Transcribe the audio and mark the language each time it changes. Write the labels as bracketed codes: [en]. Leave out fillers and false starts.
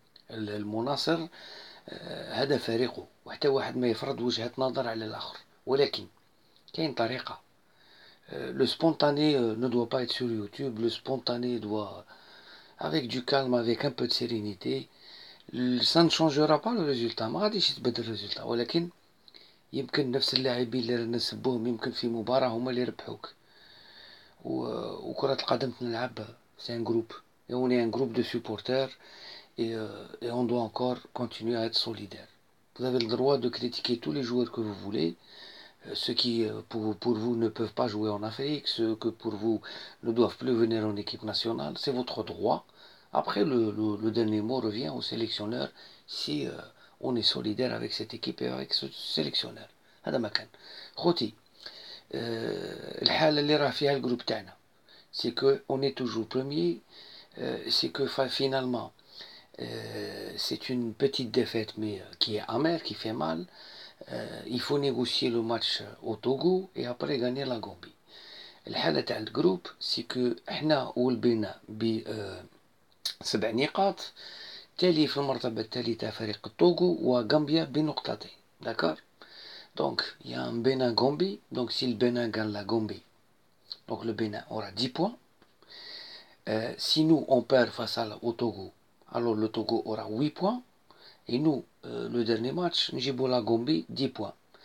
[ar] المناصر هذا فريقه، وحتى واحد ما يفرض وجهة نظر على الآخر، ولكن كاين طريقة. [fr] Le spontané ne doit pas être sur YouTube. Le spontané doit, avec du calme, avec un peu de sérénité. Ça ne changera pas le résultat، [ar] ما غاديش يتبدل الريزلتا، ولكن يمكن نفس اللاعبين اللي رانا نسبوهم يمكن في مباراة هما اللي يربحوك. وكرة القدم تنلعب [fr] c'est un groupe et on est un groupe de supporters et on doit encore continuer à être solidaire. Vous avez le droit de critiquer tous les joueurs que vous voulez, ceux qui pour vous ne peuvent pas jouer en Afrique, ceux que pour vous ne doivent plus venir en équipe nationale, c'est votre droit. Après le dernier mot revient au sélectionneur si on est solidaire avec cette équipe et avec ce sélectionneur. [ar] هذا ما كان خوتي. الحالة اللي راه فيها الجروب تاعنا [fr] c'est que on est toujours premier. C'est que finalement c'est une petite défaite mais qui est amère, qui fait mal. Il faut négocier le match au Togo et après gagner la Gambie. [ar] الحالة تاع الجروب سي كو احنا ولبينا ب 7 نقاط، تالي في المرتبة الثالثة فريق التوغو وغامبيا بنقطتين. [fr] داكور. Donc il y a un Bénin Gambie. Donc si le Bénin gagne la Gambie, donc le Bénin aura 10 points. Si nous on perd face au Togo, alors le Togo aura 8 points. Et nous, le dernier match, نجيبو la Gambie 10 points.